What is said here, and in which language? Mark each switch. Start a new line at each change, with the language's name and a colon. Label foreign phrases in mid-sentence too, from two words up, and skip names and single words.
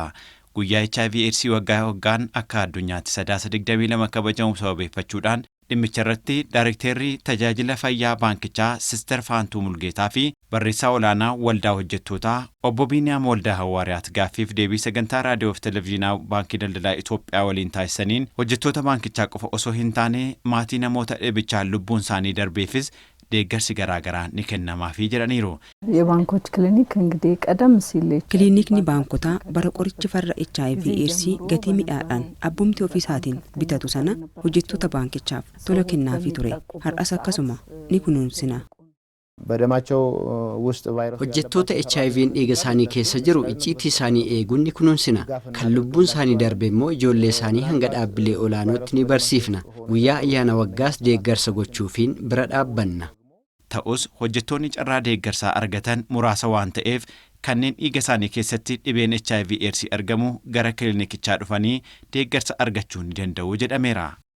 Oromo: Guyyaa HIV/AIDS waggaa waggaan akka addunyaatti 22 kabajamu sababeeffachuudhaan dhimmicha irratti Daayirektarri tajaajila fayyaa baankichaa Sister Faantuu Mulgeetaa fi barreessaa olaanaa waldaa hojjettootaa obbo Biiniyaam Waldaa Hawaariyaat gaaffiif deebii sagantaa raadiyoo fi televezyiinaa baankii daldalaa Itoophiyaa waliin taasisaniin hojjettoota baankichaa qofa osoo hin taane maatii namoota dhibichaan lubbuun isaanii darbeefis deeggarsi garaagaraa ni kennamaafii jedhaniiru.
Amharic: የባንኮች ክሊኒክ እንግዲህ ቀደም ሲል
Oromo: Kilinikni baankotaa bara qorichi farra HIV/AIDS gatii mi'aadhaan abbumti ofiisaatiin bitatu sana hojjettoota baankichaaf tola kennaafii ture. Har'as akkasuma ni kunuunsina.
Amharic: በደማቸው ውስጥ ቫይረስ
Oromo: hojjettoota HIV'n dhiiga isaanii keessa jiru icciitii isaanii eeguun ni kunuunsina. Kan lubbuun isaanii darbe immoo ijoollee isaanii hanga dhaabbilee olaanootti ni barsiifna. Guyyaa ayyaana waggaas deeggarsa gochuufiin bira dhaabbanna. Ta'us hojjettoonni carraa deeggarsaa argatan muraasa waan ta'eef kanneen dhiiga isaanii keessatti dhibeen HIV/AIDS argamu gara kilinikichaa dhufanii deeggarsa argachuu ni danda'u jedhameera.